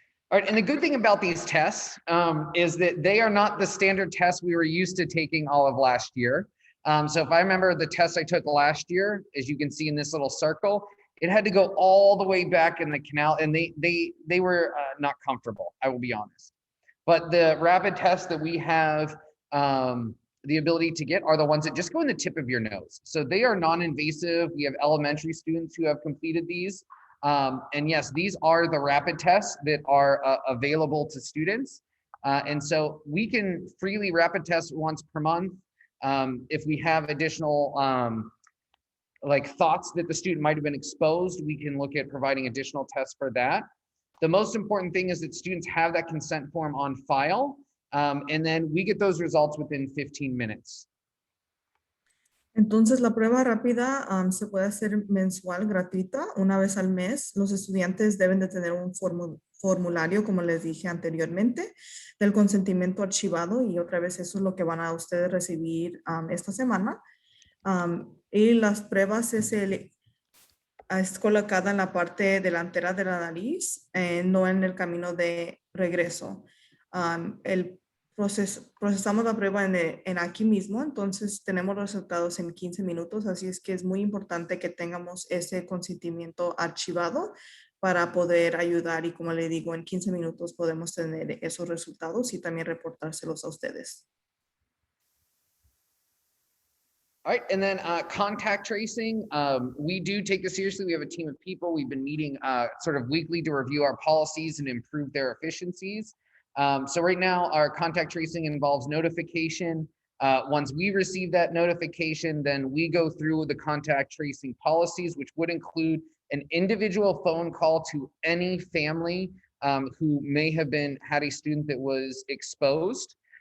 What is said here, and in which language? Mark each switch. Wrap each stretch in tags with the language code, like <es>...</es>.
<en>All right, and the good thing about these tests is that they are not the standard tests we were used to taking all of last year. So if I remember the test I took last year, as you can see in this little circle, it had to go all the way back in the canal, and they were not comfortable, I will be honest. But the rapid tests that we have the ability to get are the ones that just go in the tip of your nose. So they are non-invasive. We have elementary students who have completed these. And yes, these are the rapid tests that are available to students. And so we can freely rapid test once per month. If we have additional like thoughts that the student might have been exposed, we can look at providing additional tests for that. The most important thing is that students have that consent form on file, and then we get those results within 15 minutes.</en> <es>Entonces, la prueba rápida se puede hacer mensual, gratuita, una vez al mes. Los estudiantes deben de tener un formulario, como les dije anteriormente, del consentimiento archivado, y otra vez eso es lo que van a ustedes recibir esta semana. Y las pruebas es colocada en la parte delantera de la nariz, no en el camino de regreso. Procesamos la prueba en aquí mismo, entonces tenemos resultados en 15 minutos, así es que es muy importante que tengamos ese consentimiento archivado para poder ayudar, y como le digo, en 15 minutos podemos tener esos resultados y también reportárselos a ustedes.</es> <en>All right, and then contact tracing, we do take this seriously. We have a team of people. We've been meeting sort of weekly to review our policies and improve their efficiencies. So right now, our contact tracing involves notification. Once we receive that notification, then we go through the contact tracing policies, which would include an individual phone call to any family who may have had a student that was exposed.</en>